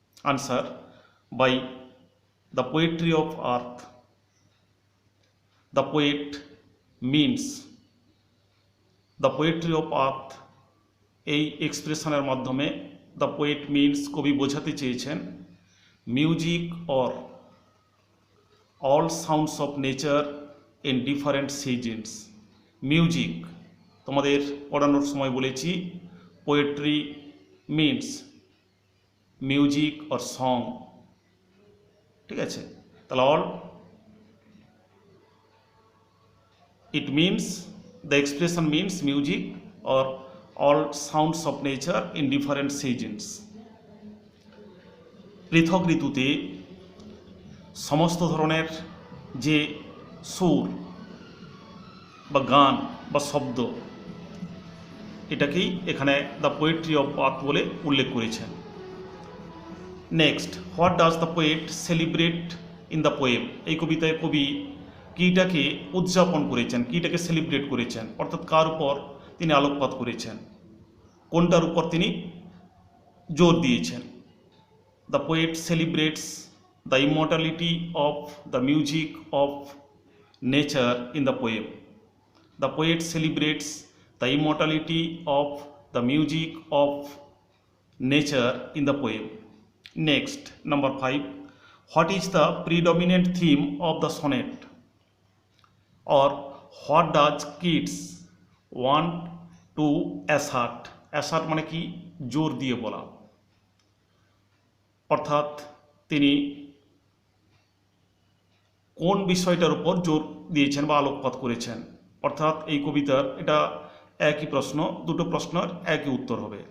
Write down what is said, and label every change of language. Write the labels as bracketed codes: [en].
[en] answer, by the poetry of earth the poet means, the poetry of earth [bn] এই এক্সপ্রেশনের মাধ্যমে [en] the poet means [bn] কবি বোঝাতে চেয়েছেন [en] Music or all sounds of nature in different seasons. [bn] Music, তোমাদের পড়ানোর সময় বলেছি [en] poetry means music or song, [bn] ঠিক আছে? [en] তাহলে all it means, the expression means music or all sounds of nature in different seasons. [bn] পৃথক ঋতুতে সমস্ত ধরনের যে সুর বা গান বা শব্দ, এটাকেই এখানে দ্য পোয়েট্রি অফ আর্থ বলে উল্লেখ করেছেন। [en] Next, what does the poet celebrate in the poem? [bn] এই কবিতায় কবি কীটাকে উদযাপন করেছেন, কীটাকে সেলিব্রেট করেছেন, অর্থাৎ কার উপর তিনি আলোকপাত করেছেন, কোনটার উপর তিনি জোর দিয়েছেন? [en] The poet celebrates the immortality of the music of nature in the poem. The poet celebrates the immortality of the music of nature in the poem. Next, number 5, what is the predominant theme of the sonnet? Or what does Keats want to assert? [bn] Assert মানে কি? জোর দিয়ে বলা, অর্থাৎ তিনি কোন বিষয়টার উপর জোর দিয়েছেন বা আলোকপাত করেছেন। অর্থাৎ এই কবিতার এটা একই প্রশ্ন, দুটো প্রশ্নের একই উত্তর হবে।